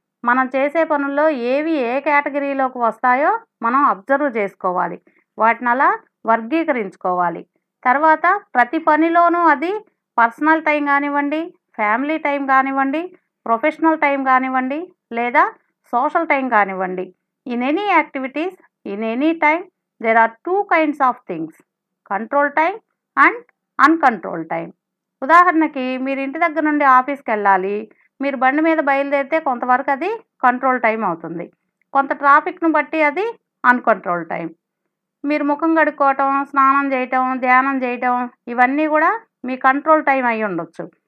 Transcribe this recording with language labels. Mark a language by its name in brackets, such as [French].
[Telugu] మనం చేసే పనుల్లో ఏవి ఏ కేటగిరీలోకి వస్తాయో మనం అబ్జర్వ్ చేసుకోవాలి. వాటిని అలా వర్గీకరించుకోవాలి. తర్వాత ప్రతి పనిలోనూ అది పర్సనల్ టైం కానివ్వండి, ఫ్యామిలీ టైం కానివ్వండి, ప్రొఫెషనల్ టైం కానివ్వండి, లేదా సోషల్ టైం కానివ్వండి. [English] In any activities, in any time there are 2 kinds of things, control time and uncontrolled time. [Telugu] ఉదాహరణకి మీరు ఇంటి దగ్గర నుండి ఆఫీస్కి వెళ్ళాలి, మీరు బండి మీద బయలుదేరితే కొంతవరకు అది కంట్రోల్ టైం అవుతుంది. కొంత ట్రాఫిక్ను బట్టి అది అన్కంట్రోల్ టైం. మీరు ముఖం కడుక్కోవటం, స్నానం చేయటం, ధ్యానం చేయటం, ఇవన్నీ కూడా మీ కంట్రోల్ టైం అయి ఉండొచ్చు.